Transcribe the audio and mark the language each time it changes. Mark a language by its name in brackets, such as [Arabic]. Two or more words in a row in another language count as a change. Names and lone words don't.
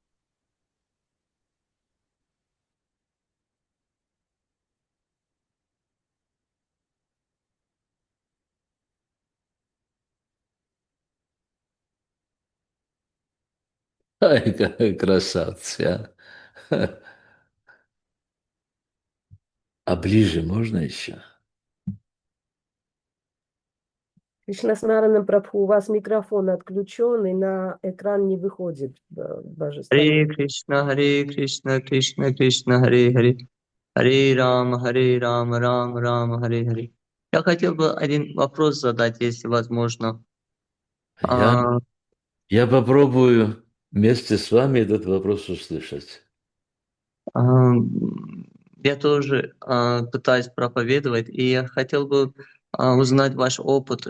[Russian] Ай, какой красавцы, а. А ближе можно еще? Кришна Смаранам Прабху, у вас микрофон отключен, и на экран не выходит божество. [Sanskrit] हरे कृष्ण कृष्ण कृष्ण हरे हरे. हरे राम राम हरे हरे. [Russian] Я хотел бы один вопрос задать, если возможно. Я попробую вместе с вами этот вопрос услышать. Я тоже пытаюсь проповедовать, и я хотел бы узнать ваш опыт.